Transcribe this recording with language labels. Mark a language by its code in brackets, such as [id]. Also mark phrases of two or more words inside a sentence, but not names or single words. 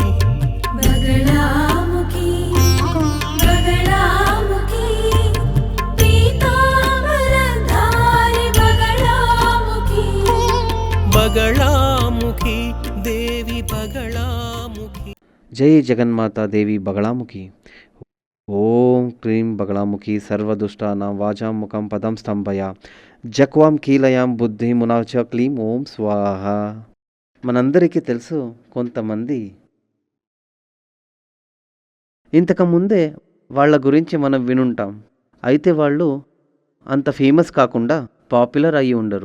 [sa] बगलामुखी बगलामुखी पीतांबरधारी बगलामुखी बगलामुखी देवी बगलामुखी। जय जगन्माता देवी बगलामुखी। ओम क्रीं बगलामुखी सर्वदुष्टानां वाचां मुखं पदं स्तंभया జక్వాం కీలయాం బుద్ధి మునాచ క్లీం ఓం స్వాహ. [te] మనందరికీ తెలుసు, కొంతమంది ఇంతకుముందే వాళ్ళ గురించి మనం వినుంటాం. అయితే వాళ్ళు అంత ఫేమస్ కాకుండా పాపులర్ అయ్యి ఉండరు.